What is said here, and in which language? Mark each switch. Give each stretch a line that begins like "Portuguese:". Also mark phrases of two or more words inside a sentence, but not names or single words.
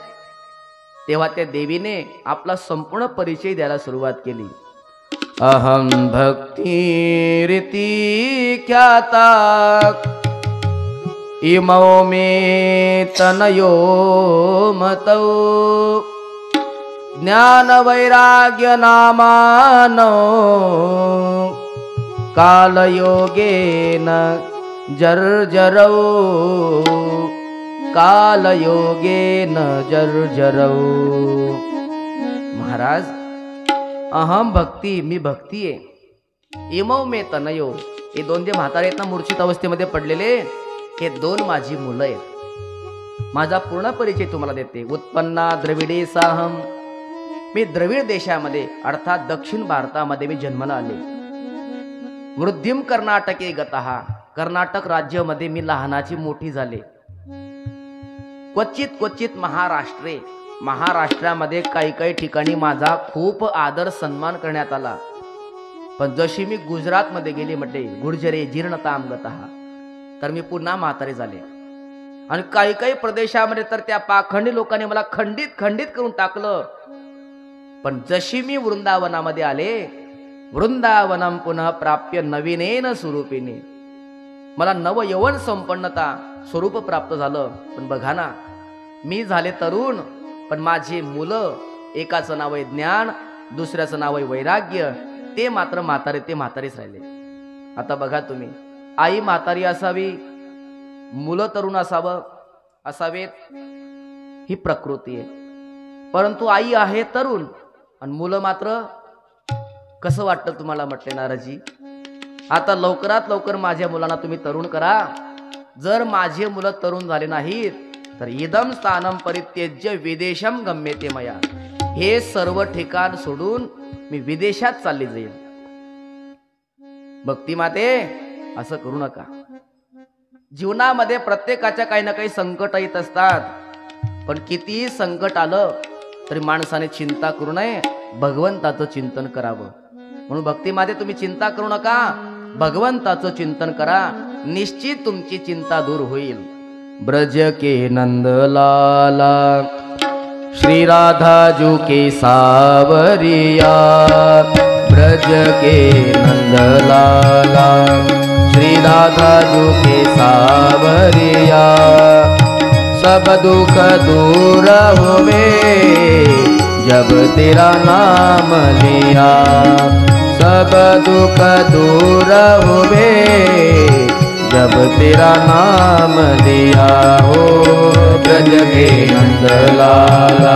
Marathi: तेव्हा त्या देवीने आपला संपूर्ण परिचय द्यायला सुरुवात केली.
Sanskrit: अहम भक्ती रीती ख्याता इमौ मे तनयो मतौ ज्ञान वैराग्य नामानो कालयोगेन जर्जरौ कालयोगेन जर्जरौ.
Marathi: महाराज,
Sanskrit: अहम भक्ती,
Marathi: मी भक्ती आहे.
Sanskrit: इमौ मे तनयो,
Marathi: हे दोन जे म्हातारे आहेत ना मूर्छित अवस्थेमध्ये पडलेले, हे दोन माझी मुलं आहेत. माझा पूर्ण परिचय तुम्हाला देते.
Sanskrit: उत्पन्ना द्रविडे साहम,
Marathi: मी द्रविड देशामध्ये अर्थात दक्षिण भारतामध्ये मी जन्माला आले.
Sanskrit: वृद्धिम कर्नाटके गतः,
Marathi: कर्नाटक राज्यामध्ये मी लहानाची मोठी झाले.
Sanskrit: क्वचित क्वचित महाराष्ट्रे,
Marathi: महाराष्ट्रामध्ये काही काही ठिकाणी माझा खूप आदर सन्मान करण्यात आला. पण जशी मी गुजरातमध्ये गेली म्हटले
Sanskrit: गुर्जरे जीर्णताम गतः,
Marathi: तर मी पुन्हा म्हातारे झाले. आणि काही काही प्रदेशामध्ये तर त्या पाखंडी लोकांनी मला खंडित करून टाकलं. पण जशी मी वृंदावनामध्ये आले,
Sanskrit: वृंदावनम पुनः प्राप्य नवीनेन स्वरूपिणी,
Marathi: मला नवयवन संपन्नता स्वरूप प्राप्त झालं. पण बघा ना, मी झाले तरुण, पण माझी मुलं, एकाचं नाव आहे ज्ञान, दुसऱ्याचं नाव आहे वैराग्य, ते मात्र म्हातारे ते म्हातारेच राहिले. आता बघा तुम्ही, आई म्हातारी असावी, मुलं तरुण असावेत, ही प्रकृती आहे. परंतु आई आहे तरुण आणि मुलं मात्र, कसं वाटतं तुम्हाला म्हटले नाराजी? आता लवकरात लवकर माझ्या मुलांना तुम्ही तरुण करा. जर माझे मुलं तरुण झाले नाहीत तर
Sanskrit: इदम स्थानम परित्यज्य विदेशम गम्यते मया,
Marathi: हे सर्व ठिकाण सोडून मी विदेशात चालली जाईल. भक्ती माते, असं करू नका. जीवनामध्ये प्रत्येकाच्या काही ना काही संकट येत असतात, पण कितीही संकट आलं तरी माणसाने चिंता करू नये, भगवंताचं चिंतन करावं. म्हणून भक्तीमध्ये तुम्ही चिंता करू नका, भगवंताचं चिंतन करा, निश्चित तुमची चिंता दूर होईल.
Hindi: ब्रज के नंदलाला श्री राधा जू के सावरिया, ब्रज के नंदलाला श्री राधा जू के सावरिया, सब दुख दूर हुए जब तेरा नाम लिया, सब दुख दूर हुए जब तेरा नाम लिया. हो ब्रज के नंदलाला